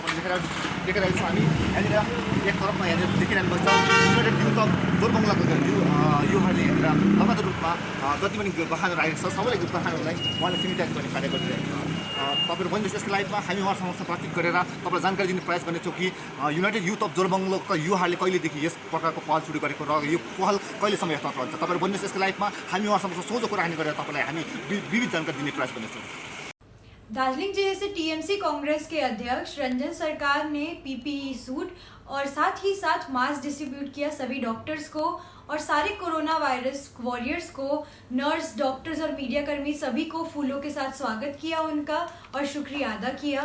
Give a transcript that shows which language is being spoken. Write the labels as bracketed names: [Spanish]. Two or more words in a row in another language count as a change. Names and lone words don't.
[Nepali] तपाईँले देखिरहेको छ हामी यहाँनिर एक तरफमा यहाँनिर देखिरहनु भएको छ युनाइटेड युथ अफ जोरबङ्गलाको युवाहरूले यहाँनिर लगातार रूपमा जति पनि वाहनहरू आएको छ सबैलाई वाहनहरूलाई उहाँले सेनिटाइज गर्ने कार्य गरिरहेको छ। तपाईँहरू भन्नुहोस् यसको लाइफमा हामी उहाँसँग बातचित गरेर तपाईँलाई जानकारी दिने प्रयास गर्नेछौँ कि युनाइटेड युथ अफ जोरबङ्गलोका युवाहरूले कहिलेदेखि यस प्रकारको पहल सुरु गरेको र यो पहल कहिलेसम्म यथार्थ रहन्छ। तपाईँहरू भन्नुहोस् यसको लाइफमा हामी उहाँसँग सोझो कुराकानी गरेर तपाईँलाई हामी विविध जानकारी दिने प्रयास गर्नेछौँ। [Hindi] दार्जिलिंग जिले से टीएमसी कांग्रेस के अध्यक्ष रंजन सरकार ने [English] PPE suit [Hindi] और साथ ही साथ [English] mask distribute [Hindi] किया सभी डॉक्टर्स को और सारे [English] corona virus warriors [Hindi] को, नर्स, डॉक्टर्स और मीडिया कर्मी सभी को फूलों के साथ स्वागत किया उनका और शुक्रिया अदा किया।